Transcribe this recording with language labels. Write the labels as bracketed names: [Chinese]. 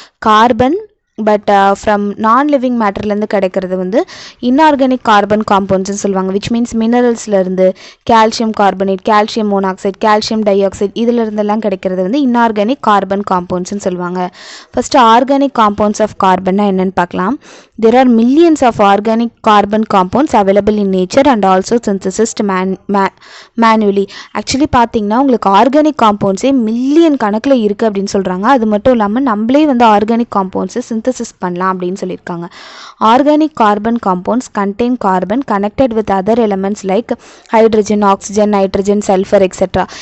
[Tamil] Carbon but from நான் living மேட்டர்லேருந்து கிடைக்கிறது வந்து இன்ஆர்கானிக் கார்பன் காம்பவுண்ட்ஸ்னு சொல்லுவாங்க. Which means மினரல்ஸ்லேருந்து calcium carbonate, calcium monoxide, calcium di oxide இதிலிருந்தெல்லாம் கிடைக்கிறது வந்து இன்ஆர்கானிக் கார்பன் காம்பவுண்ட்ஸ்னு சொல்லுவாங்க. ஃபஸ்ட்டு ஆர்கானிக் காம்பவுண்ட்ஸ் ஆஃப் கார்பன்னா என்னென்னு பார்க்கலாம். [English] There are millions of organic carbon compounds available in nature and also synthesized manually. [Tamil] Actually பார்த்தீங்கன்னா உங்களுக்கு organic காம்பவுண்ட்ஸே million கணக்கில் இருக்குது அப்படின்னு சொல்கிறாங்க. அது மட்டும் இல்லாமல் நம்மளே வந்து ஆர்கானிக் காம்பவுண்ட்ஸை சிந்தசிஸ் பண்ணலாம் அப்படின்னு சொல்லியிருக்காங்க. [English] Organic carbon compounds contain carbon connected with other elements like hydrogen, oxygen, nitrogen, sulphur etcetera.